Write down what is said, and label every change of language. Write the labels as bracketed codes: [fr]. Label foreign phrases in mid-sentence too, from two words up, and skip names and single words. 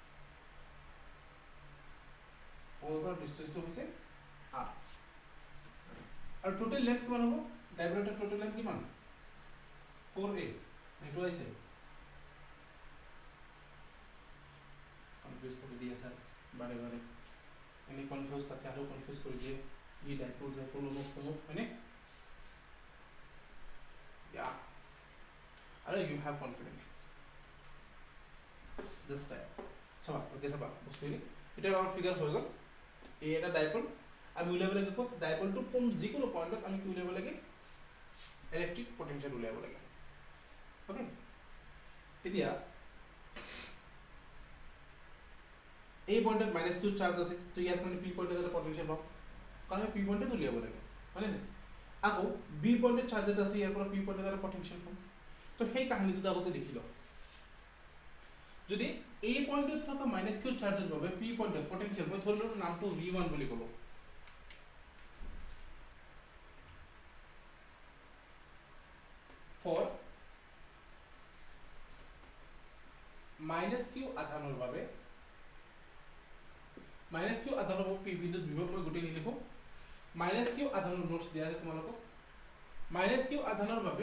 [as] ডিসটেন্সটো হৈছে আৰ আৰু [en] total length [as] কিমান হ'ব [en] diagonal total length [as] কিমান 4a এইটো আছে কনফিউজ কৰি দিয়ে স্যার বাৰে বাৰে এনে কনফিউজ তাতে আৰু কনফিউজ কৰি দিয়ে ই ডাইপোল জাইপোল মোক হয়নে ইয়া আৰু [en] you have confidence just type [as] চাবা ওকে চাবা বস্তুখিনি এটা আমাৰ ফিগাৰ হৈ গ'ল এই এটা ডাইপোল আমি উলিয়াব লাগে ক'ত ডাইপোলটো কোন যিকোনো পয়েন্টত আমি কি উলিয়াব লাগে [en] electric potential [as] উলিয়াব লাগে ওকে এতিয়া এই পয়েন্টত [en] minus q charge [as] আছে তো ইয়াত মানে p পয়েন্টত এটা পটেনশিয়াল পাম কারণ আমি p পয়েন্টে উলিয়াব লাগে মানে না আকৌ b পয়েন্টত চার্জ এটা আছে ইয়াৰ পৰা p পয়েন্টত এটা পটেনশিয়াল পাম তো সেই কাহিনীটো আগতে দেখি লও যদি এই পয়েন্টত থকা [en] minus q charge [as] বাবে p পয়েন্টত পটেনশিয়াল মই ধৰিলো নামটো v1 বুলি ক'লো [en] for minus q [as] আধানৰ বাবে [en] minus q [as] আধানৰ বাবে p বিন্দুত বিভব মই গুটি লিখো [en] minus q [as] আধানৰ নোটস দিয়া আছে তোমালোকক [en] minus q [as] আধানৰ বাবে